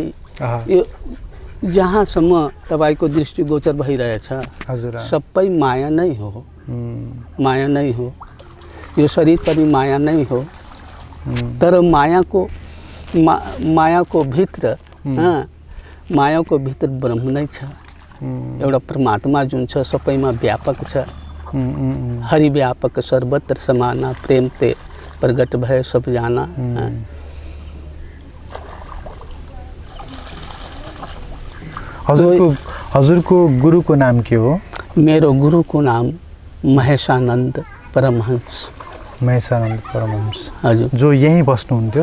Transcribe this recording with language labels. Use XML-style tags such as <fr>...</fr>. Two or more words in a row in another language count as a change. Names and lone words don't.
<ne>यो जहाँसम्म तपाईँको दृष्टिगोचर भइरहेछ सबै माया नै हो, माया नै हो। यो शरीर पनि माया नै हो, तर मायाको भित्र मायाको भित्र ब्रह्म नै छ, एउटा परमात्मा जुन छ सबैमा व्यापक छ।</ne> <awa>हरिव्यापक सर्वत्र समाना, प्रेम ते प्रगट भय सब जाना।</awa> <ne>हजुरको गुरुको नाम के हो? मेरो गुरुको नाम महेशानन्द परमहंस। महेशानन्द परमहंस, हजुर, जो यहीँ बस्नुहुन्थ्यो?</ne>